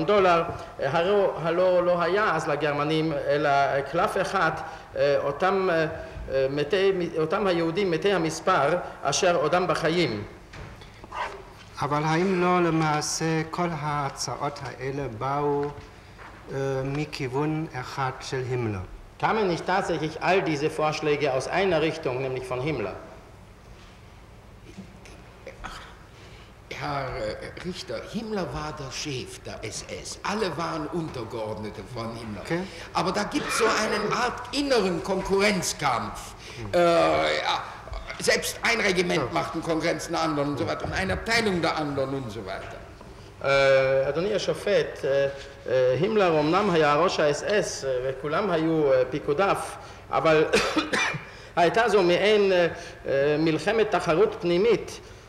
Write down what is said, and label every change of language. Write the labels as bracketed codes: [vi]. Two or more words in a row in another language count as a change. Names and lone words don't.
[he] הלא לא היה אז לגרמנים אלא קלף אחד, אותם היהודים מתי המספר אשר עודם בחיים. אבל האם לא למעשה כל ההצעות האלה באו מכיוון אחד של הימלר? [de] Kamen nicht tatsächlich all diese Vorschläge aus einer Richtung, nämlich von Himmler? Herr Richter, Himmler war der Chef der SS. Alle waren Untergeordnete von Himmler. Okay. Aber da gibt es so eine Art inneren Konkurrenzkampf. Selbst ein Regiment macht einen Konkurrenz der anderen und so weiter und eine Abteilung der anderen und so weiter. [he] אדוני השופט, הימלר אמנם היה ראש ה-SS וכולם היו פיקודיו, אבל הייתה זו מעין מלחמת תחרות פנימית.